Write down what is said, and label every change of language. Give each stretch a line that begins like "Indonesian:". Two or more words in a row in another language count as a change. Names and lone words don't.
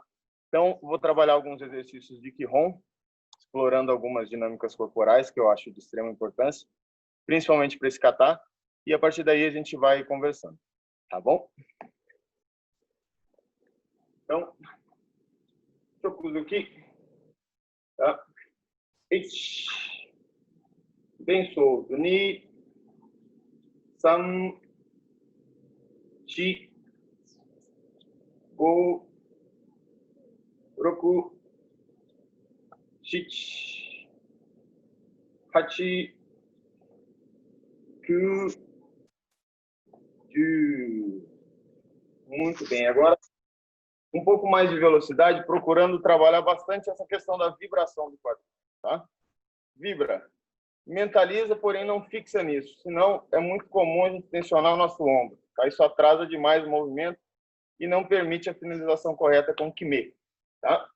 Portuguese: Então, vou trabalhar alguns exercícios de Kihon, explorando algumas dinâmicas corporais que eu acho de extrema importância, principalmente para esse kata, e a partir daí a gente vai conversando, tá bom? Então, Shokuzuki, tá? Ichi, bem solto.
Japanese: Ni, san, chi, go, roku, shichi, hachi, ku, ju.
Portuguese: Muito bem. Agora, um pouco mais de velocidade, procurando trabalhar bastante essa questão da vibração do quadril, tá? Vibra. Mentaliza, porém não fixa nisso. Senão, é muito comum a gente tensionar o nosso ombro, tá? Isso atrasa demais o movimento e não permite a finalização correta com o Kime, tá?